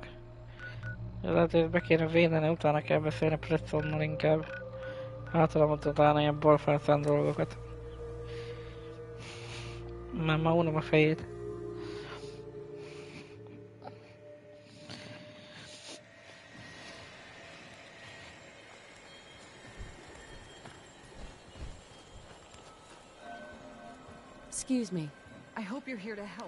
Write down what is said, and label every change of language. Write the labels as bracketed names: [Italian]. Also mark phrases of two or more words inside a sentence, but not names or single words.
[Hungarian] Lehet, hogy be kéne védeni, utána kell beszélni Prestonnal inkább. Általában utána ilyen balfászán dolgokat. Már ma unom a fejét. [English] Excuse me. I hope you're here to help.